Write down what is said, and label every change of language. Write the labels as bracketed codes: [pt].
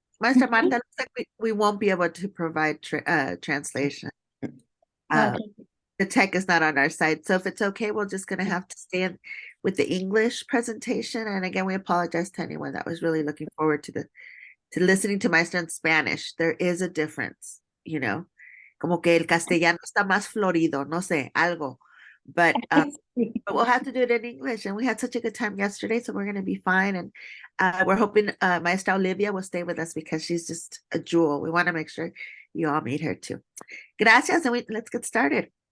[en] Maestra Marta, looks like we won't be able to provide translation. Okay. The tech is not on our side. So if it's okay, we're just going to have to stay in with the English presentation. And again, we apologize to anyone that was really looking forward to listening to Maestra in Spanish. There is a difference, you know, [es] como que el castellano está más florido, no sé, algo. [en] But we'll have to do it in English. And we had such a good time yesterday, so we're going to be fine. And we're hoping Maestra Olivia will stay with us because she's just a jewel. We want to make sure you all meet her too. Gracias, and let's get started.